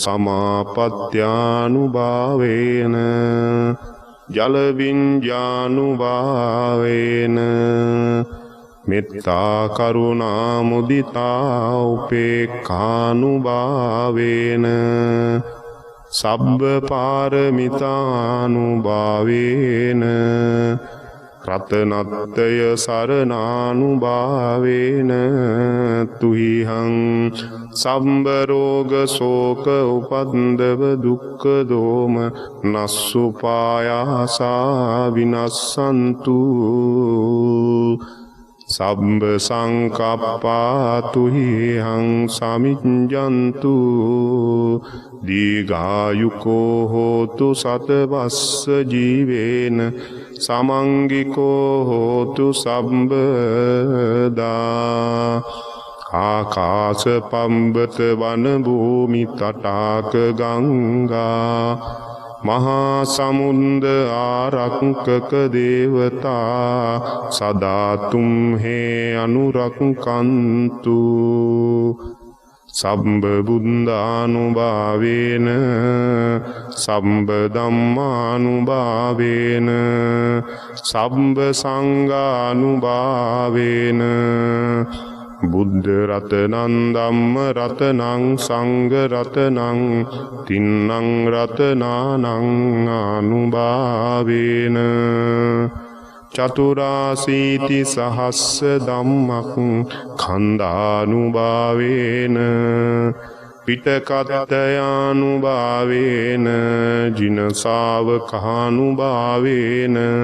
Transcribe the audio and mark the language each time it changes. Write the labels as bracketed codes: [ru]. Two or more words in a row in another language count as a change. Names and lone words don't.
[pi] සමාපත්ත්‍යානුභාවේන ජල විඤ්ඤානුභාවේන මෙත්තා කරුණා මුදිතා උපේක්ඛානුභාවේන සබ්බ පාරමිතානුභාවේන රතනත්තය සරණානුභාවේන තුහිහං සම්බ රෝග ශෝක උපන්දව දුක්ඛ දෝම නස්සුපායාසා විනස්සන්තු සම්බ සංකප්පා තුහිහං සමිඤ්ඤන්තු දීඝායුකෝ හෝතු සතවස්ස ජීවේන සමංගිකෝ හෝතු සම්බදා ආකාශ පම්බත වන භූමි තටාක ගංගා මහා සමුන්ද ආරක්කක දේවතා සදා තුම්හේ අනුරක්කන්තු සම්බ බුද්ධානුභාවේන සම්බ ධම්මානුභාවේන සම්බ සංඝානුභාවේන බුද්ධ රතනං ධම්ම රතනං සංඝ රතනං තින්නං රතනානං ආනුභාවේන චතුරාසීති සහස්ස ධම්මක් ඛණ්ඩානුභාවේන පිටකත්තයානුභාවේන ජින ශාවකානුභාවේන